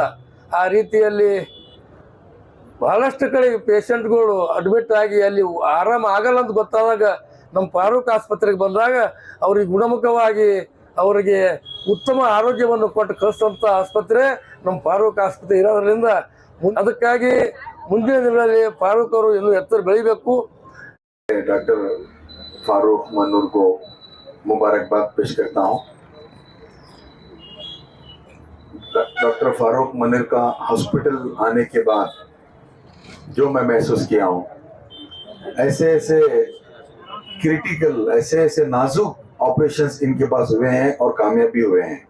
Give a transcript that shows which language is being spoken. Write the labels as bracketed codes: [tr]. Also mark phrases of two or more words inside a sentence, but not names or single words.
[kn] ಆ ರೀತಿಯಲ್ಲಿ ಬಹಳಷ್ಟು ಕಡೆ ಪೇಷಂಟ್ಗಳು ಅಡ್ಮಿಟ್ ಆಗಿ ಅಲ್ಲಿ ಆರಾಮ ಆಗಲ್ಲ ಅಂತ ಗೊತ್ತಾದಾಗ ನಮ್ಮ ಫಾರೂಕ್ ಆಸ್ಪತ್ರೆಗೆ ಬಂದಾಗ ಅವ್ರಿಗೆ ಗುಣಮುಖವಾಗಿ ಅವರಿಗೆ ಉತ್ತಮ ಆರೋಗ್ಯವನ್ನು ಕೊಟ್ಟು ಕಳಿಸುವಂಥ ಆಸ್ಪತ್ರೆ ನಮ್ಮ ಫಾರೂಕ್ ಆಸ್ಪತ್ರೆ ಇರೋದ್ರಿಂದ ಅದಕ್ಕಾಗಿ ಮುಂದಿನ ದಿನಗಳಲ್ಲಿ ಫಾರೂಕ್ ಅವರು ಇನ್ನೂ ಎತ್ತರ ಬೆಳಿಬೇಕು. [hi] डॉक्टर फारूक मनूर को मुबारकबाद पेश करता हूँ। डॉक्टर फारूक मनूर का हॉस्पिटल आने के बाद जो मैं महसूस किया हूँ, ऐसे क्रिटिकल, ऐसे नाजुक ऑपरेशंस इनके पास हुए हैं और कामयाब भी हुए हैं।